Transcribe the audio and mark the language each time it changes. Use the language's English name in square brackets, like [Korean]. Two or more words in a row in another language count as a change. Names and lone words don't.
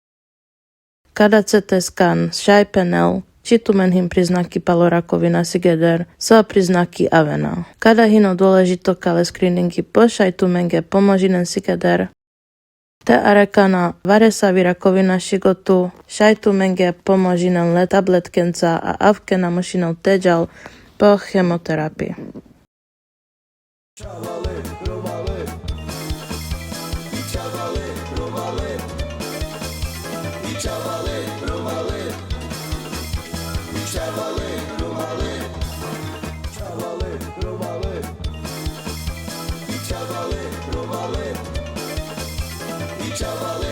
[Romany] Kada CT skan šajpenel, či tu men him priznaky palorakovina sigeder, sa priznaky avena. Kada hino dôležito kale screeningy pošaj tu menge pomožinen sigeder, te arekana varesavi rakovina šigotu, šaj tu menge pomožinen le tabletkenca a avke namošinou teđal po chemoterapii. Čavali, rumali, čavali, rumali, čavali, rumali. Čavali, rumali, čavali, rumali, čavali, rumali, čavali.